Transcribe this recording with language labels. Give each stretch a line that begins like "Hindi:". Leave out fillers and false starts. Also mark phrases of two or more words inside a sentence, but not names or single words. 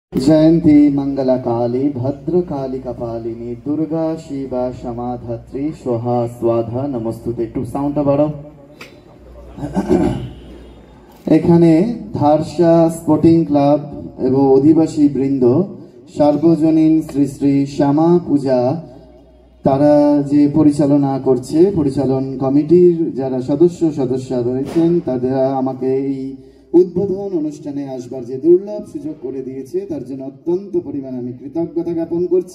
Sanskrit: जयंती मंगलकाली भद्रकाली कपालिनी दुर्गा शिवा क्षमा धात्री स्वाहा स्वाधा नमस्तुते।
Bangla: একটু সাউন্ডটা বাড়াও। এখানে ধারসা স্পোর্টিং ক্লাব এবং অধিবাসী বৃন্দ সার্বজনীন শ্রী শ্রী শ্যামা পূজা তারা যে পরিচালনা করছে, পরিচালন কমিটির যারা সদস্যা রয়েছেন তারা আমাকে এই উদ্বোধন অনুষ্ঠানে আসবার যে দুর্লভ সুযোগ করে দিয়েছে তার জন্য অত্যন্ত পরিমাণে আমি কৃতজ্ঞতা জ্ঞাপন করছি।